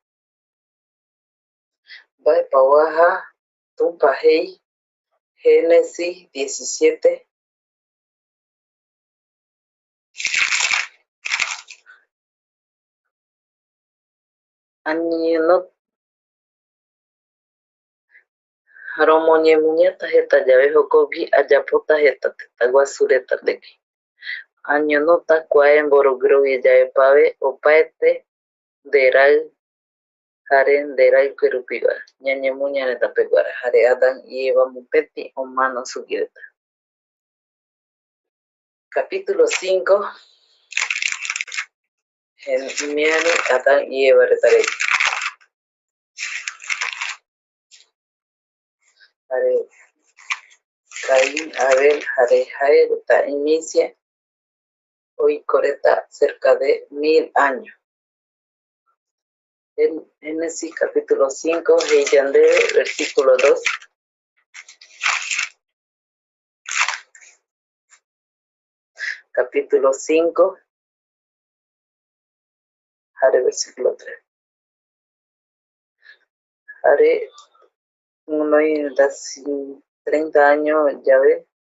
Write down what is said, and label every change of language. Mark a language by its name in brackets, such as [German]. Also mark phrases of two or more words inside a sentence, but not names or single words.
[Eastern Bolivian Guaraní] mbaepa oaja tumpa jei Génesis 17 añenota romoñemuñeta jeta yave jokogui ayapota jeta tëtaguasu reta [Spanish] de que [Eastern Bolivian Guaraní] añonota kua mboromborovia yavepave opaete nderaɨ jare nderaɨkue rupiva ñañemuña reta peguara jare Adán y Eva mopeti omano sugui reta capítulo 5 imiari Adán y Eva reta rei jare Caín, Abel jare jae reta inicia oiko reta [Spanish] cerca de 1000 años en Génesis capítulo 5 [Eastern Bolivian Guaraní] jei yandeve [Spanish] versículo 2 capítulo 5 [Eastern Bolivian Guaraní] jare versículo 3 jare guinoi 30 años llave